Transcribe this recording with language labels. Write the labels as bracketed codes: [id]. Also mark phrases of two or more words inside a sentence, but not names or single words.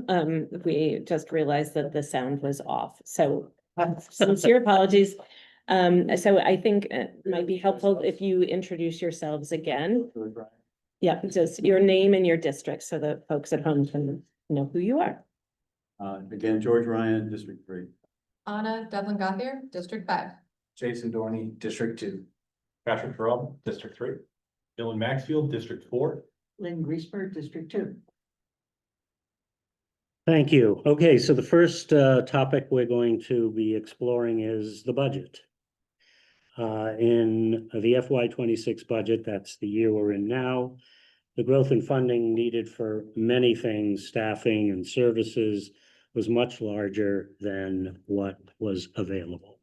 [en] We just realized that the sound was off, so sincere apologies. So I think it might be helpful if you introduce yourselves again. Yeah, just your name and your district so that folks at home can know who you are. Again, George Ryan, District 3. Anna Devlin Gothier, District 5. Jason Dorney, District 2. Patrick Terrell, District 3. Dylan Maxfield, District 4. Lynn Griesberg, District 2. Thank you. Okay, so the first topic we're going to be exploring is the budget. In the FY26 budget, that's the year we're in now, the growth in funding needed for many things, staffing and services, was much larger than what was available.